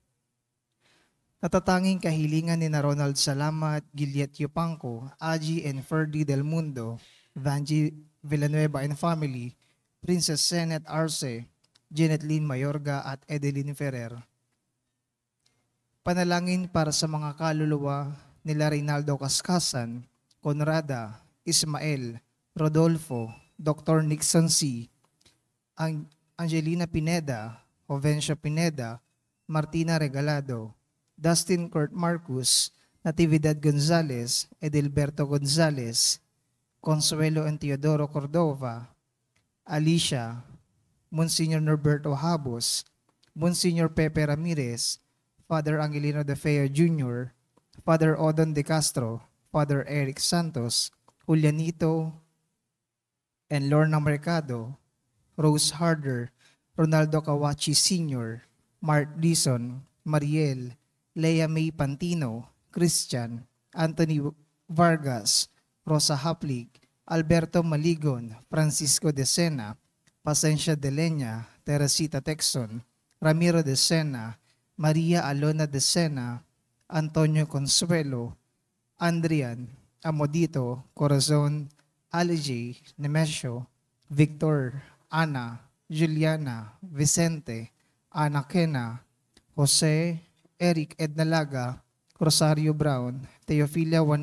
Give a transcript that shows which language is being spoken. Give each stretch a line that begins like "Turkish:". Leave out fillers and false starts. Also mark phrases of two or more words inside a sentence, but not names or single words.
Filipino: Natatanging kahilingan ni na Ronald Salamat, Giliat Yupanco, Aji and Ferdy Del Mundo, Vanji Villanueva
English: and family,
Filipino: Princess Senet Arce, Janet Lynn Mayorga at Edeline Ferrer. Panalangin para sa mga kaluluwa nila Reynaldo Cascasan, Conrada, Ismael, Rodolfo, Dr. Nixon C., Angelina Pineda, Jovencio Pineda, Martina Regalado, Dustin Kurt Marcus, Natividad Gonzalez, Edilberto Gonzalez, Consuelo and Teodoro Cordova, Alicia, Monsignor Norberto Habos, Monsignor Pepe Ramirez, Father Angelino De Feo Jr., Father Odon De Castro, Father Eric Santos, Julianito and Lorna Mercado, Rose Harder, Ronaldo Kawachi Sr., Mark Dison, Mariel, Lea May Pantino, Christian, Anthony Vargas, Rosa Haplig, Alberto Maligon, Francisco De Sena, Pasencia De Leña, Teresita Texon, Ramiro De Sena, Maria Alona De Sena, Antonio Consuelo, Andrian, Amodito, Corazon, Alijay, Nemesio, Victor, Ana, Juliana, Vicente, Ana Kena, Jose, Eric Ednalaga, Rosario Brown, Teofilia